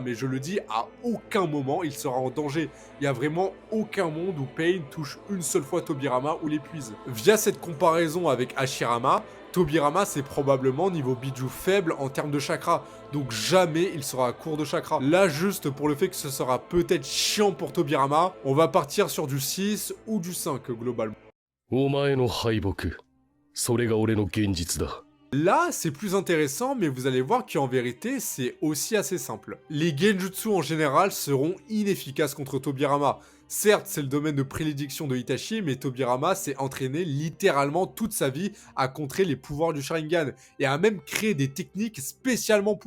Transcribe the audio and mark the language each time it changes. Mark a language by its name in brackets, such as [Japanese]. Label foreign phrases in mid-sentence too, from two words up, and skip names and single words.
[French] Mais je le dis, à aucun moment il sera en danger. Il y a vraiment aucun monde où Pain touche une seule fois Tobirama ou l'épuise. Via cette comparaison avec Hashirama, Tobirama c'est probablement niveau Biju faible en termes de chakra, donc jamais il sera à court de chakra. Là juste pour le fait que ce sera peut-être chiant pour Tobirama, on va partir sur du 6 ou du 5 globalement. [Japanese] お前の敗北、それが俺の現実だ。 [French] Là, c'est plus intéressant, mais vous allez voir qu'en vérité, c'est aussi assez simple. Les genjutsu en général seront inefficaces contre Tobirama. Certes, c'est le domaine de prédilection de Itachi, mais Tobirama s'est entraîné littéralement toute sa vie à contrer les pouvoirs du Sharingan, et a même créé des techniques spécialement pour.